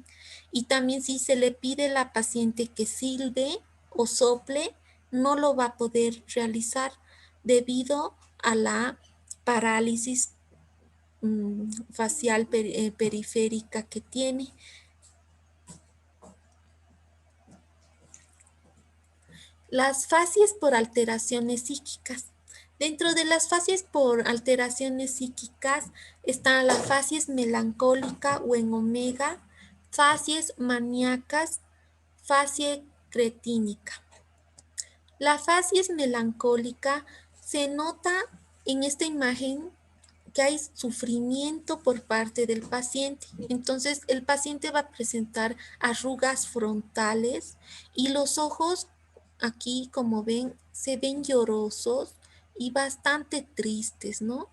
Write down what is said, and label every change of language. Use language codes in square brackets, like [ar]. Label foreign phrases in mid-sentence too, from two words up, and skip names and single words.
[es] Y también si se le pide a la paciente que silbe o sople, no lo va a poder realizar debido a la parálisis facial periférica que tiene. Las facies por alteraciones psíquicas. Dentro de las facies por alteraciones psíquicas están las facies melancólica o en omega, facies maníacas, facie cretínica. La facies melancólica se nota en esta imagen que hay sufrimiento por parte del paciente. Entonces, el paciente va a presentar arrugas frontales y los ojos, aquí como ven, se ven llorosos y bastante tristes, ¿no?